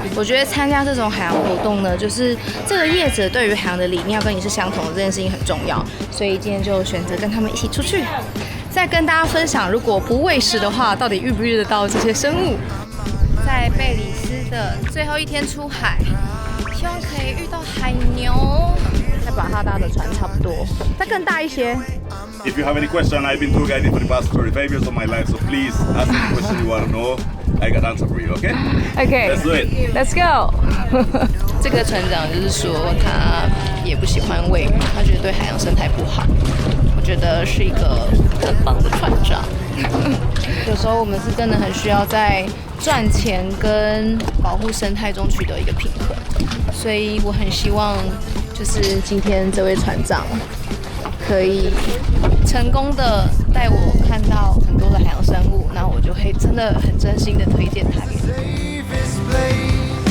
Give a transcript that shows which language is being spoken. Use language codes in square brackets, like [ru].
[zh] 我覺得參加這種海洋活動呢，就是這個業者對於海洋的理念要跟你是相同的，這件事情很重要，所以今天就選擇跟他們一起出去，再跟大家分享，如果不餵食的話，到底遇不遇得到這些生物。在貝里斯的最後一天出海，希望可以遇到海牛。再把它搭的船差不多，再更大一些。 [en] If you have any question, I've been tour guiding for the past 35 years of my life, so please ask any question you want to know. I got answer for you, okay? Okay. Let's do it. Let's go. [zh] 這個船長就是說他也不喜歡餵魚，他覺得對海洋生態不好。我覺得是一個很棒的船長。有時候我們是真的很需要在賺錢跟保護生態中取得一個平衡，所以我很希望就是今天這位船長可以成功的帶我看到很多的海洋生物，那我就會真的很真心的推薦他給你。